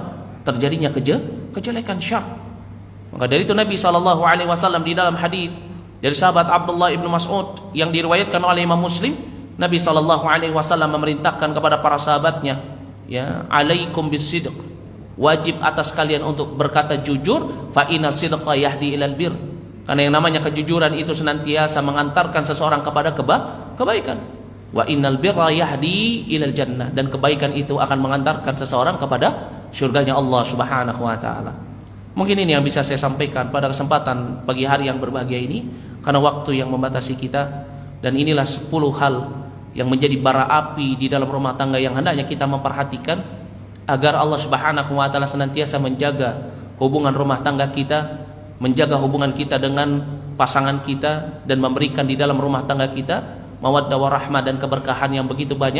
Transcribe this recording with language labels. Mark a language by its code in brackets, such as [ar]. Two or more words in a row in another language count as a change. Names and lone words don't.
[id] Terjadinya kejelekan, syar. Maka dari itu Nabi SAW di dalam hadis dari sahabat Abdullah ibnu Mas'ud yang diriwayatkan oleh Imam Muslim, Nabi SAW memerintahkan kepada para sahabatnya, ya, [ar] عليكم بالصدق, [id] wajib atas kalian untuk berkata jujur, [ar] فإن الصدق يهدي إلى البر, [id] karena yang namanya kejujuran itu senantiasa mengantarkan seseorang kepada kebaikan. [ar] وإن البر يهدي إلى الجنة, [id] dan kebaikan itu akan mengantarkan seseorang kepada surganya Allah [ar] سبحانه وتعالى. [id] Mungkin ini yang bisa saya sampaikan pada kesempatan pagi hari yang berbahagia ini, karena waktu yang membatasi kita. Dan inilah 10 hal yang menjadi bara api di dalam rumah tangga yang hendaknya kita memperhatikan agar Allah [ar] سبحانه وتعالى [id] senantiasa menjaga hubungan rumah tangga kita, menjaga hubungan kita dengan pasangan kita, dan memberikan di dalam rumah tangga kita [ar] مودة ورحمة [id] dan keberkahan yang begitu banyak.